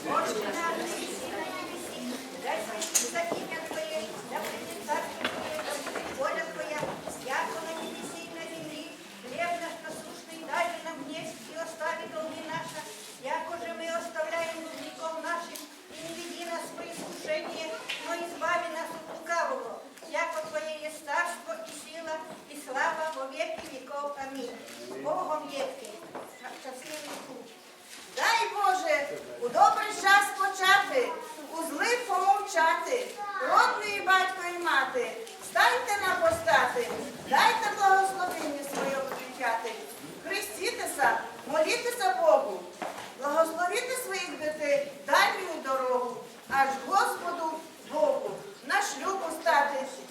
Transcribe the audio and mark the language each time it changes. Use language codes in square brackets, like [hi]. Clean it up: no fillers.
[uk] Дай за ім'я Твоє, да прийде царство Твоє, да буде воля Твоя, яко на небесі і на землі. [ru] Хлеб наш насущный дай же нам днесь, и остави долги наши, яко же мы оставляем должников нашим, и не веди нас в искушение, но избави нас от лукавого. [uk] Яко Твоє є царство, і сила, і слава во веки веков. Амінь. Богом єдкий, щасливий путь. Дай Боже, у добрий час почати, у злий помовчати, родної батько і мати, станьте на постати, дайте благословення своє відвічати, хрестітеся, молітеся Богу, благословіте своїх дітей, дальню дорогу, аж Господу Богу, на шлюб стати,